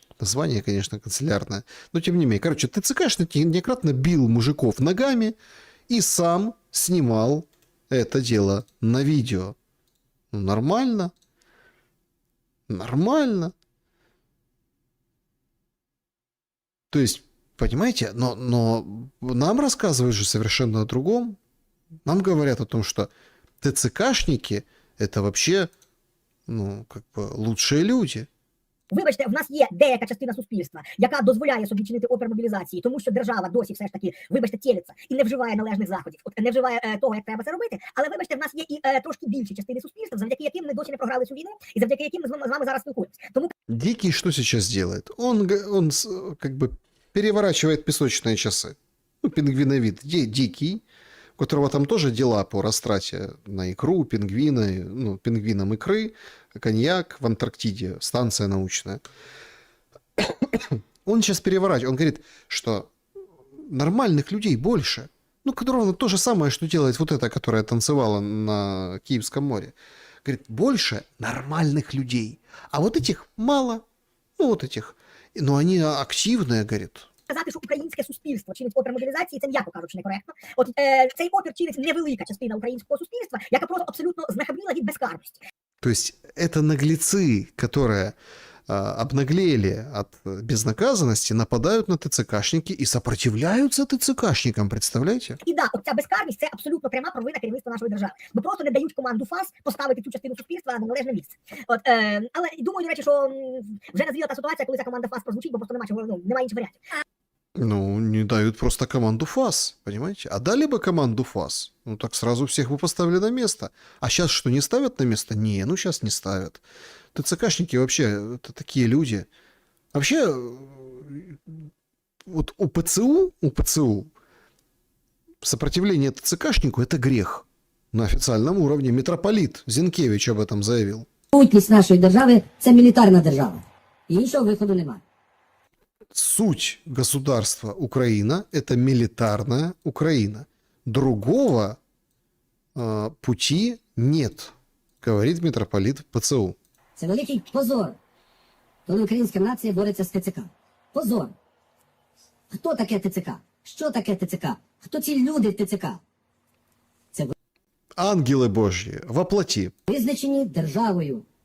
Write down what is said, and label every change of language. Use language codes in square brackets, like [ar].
[ru] Название, конечно, канцелярное, но тем не менее. Короче, ТЦКшник неоднократно бил мужиков ногами и сам снимал это дело на видео. Ну, нормально. Нормально. То есть, понимаете, но нам рассказывают же совершенно о другом. Нам говорят о том, что ТЦКшники – это вообще, ну, как бы лучшие люди. [uk] Вибачте, в нас є деяка частина суспільства, яка дозволяє собі чинити опір мобілізації, тому що держава досі все ж таки, вибачте, тілиться і не вживає належних заходів, не вживає того, як треба це робити. Але вибачте, в нас є і трошки більші частини суспільства, завдяки яким ми досі не програли цю війну, і завдяки яким ми з вами зараз спілкуємося. Тому [ru] Дикий что сейчас делает? Он как бы переворачивает песочные часы. Ну, пингвиновид дикий, у которого там тоже дела по растрате на икру, пингвины, ну, пингвинам икры, коньяк в Антарктиде, станция научная. Он сейчас переворачивает, он говорит, что нормальных людей больше. Ну, ровно то же самое, что делает вот эта, которая танцевала на Киевском море. Говорит, больше нормальных людей. А вот этих мало. Ну, вот этих. Но они активные, говорит. [uk] сказати, що українське суспільство чинить опір мобілізації, це м'яко кажучи некоректно. От цей опір чинить невелика частина українського суспільства, яка просто абсолютно знахабніла від безкарності. [ru] То есть это наглецы, которые обнаглели от безнаказанности, нападают на ТЦКшники и сопротивляются ТЦКшникам, представляете? [uk] І да, от ця безкарність – це абсолютно пряма провина керівництва нашої держави. Бо просто не дають команду ФАС поставити цю частину суспільства на належне місце. От, але думаю, до речі, що вже назріла та ситуація, коли ця команда ФАС прозвучить, бо просто немає інших варіантів. [ru] Ну, не дают просто команду ФАС, понимаете? А дали бы команду ФАС, ну так сразу всех бы поставили на место. А сейчас что, не ставят на место? Не, ну сейчас не ставят. ТЦКшники вообще, это такие люди. Вообще, вот у ПЦУ сопротивление ТЦКшнику – это грех. На официальном уровне митрополит Зінкевич об этом заявил. [uk] Сутність нашої держави – це мілітарна держава. І іншого виходу немає. [ru] Суть государства Украина – это милитарная Украина. Другого пути нет, говорит митрополит ПЦУ. [uk] Це великий позор, коли українська нація бореться з ТЦК. Позор. Хто таке ТЦК? Що таке ТЦК? Хто ці люди в ТЦК? Це [ru] Ангелы Божьи, воплоти. [uk] визначені державою.